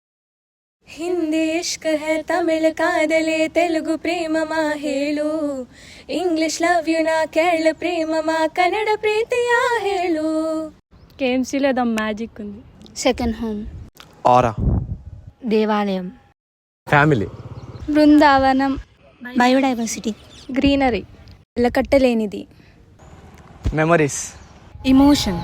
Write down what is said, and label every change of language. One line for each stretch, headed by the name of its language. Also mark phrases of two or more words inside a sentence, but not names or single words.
Telugu: హిందీ
Hindi: इश्क़ है,
Telugu: తమిళ కాదలే, తెలుగు ప్రేమ మాహేలు,
English: English love you
Kannada: ನಾ ಕೇಳ ಪ್ರೇಮ ಮಾ ಕನ್ನಡ ಪ್ರೀತಿಯ ಹೇಳು.
Telugu: కేఎంసీలో ఏదో మ్యాజిక్ ఉంది.
English: second home,
Telugu: ఆరా, దేవాలయం, ఫ్యామిలీ, బృందావనం, బయోడైవర్సిటీ, గ్రీనరీ, వెలకట్టలేనిది, మెమరీస్, ఇమోషన్,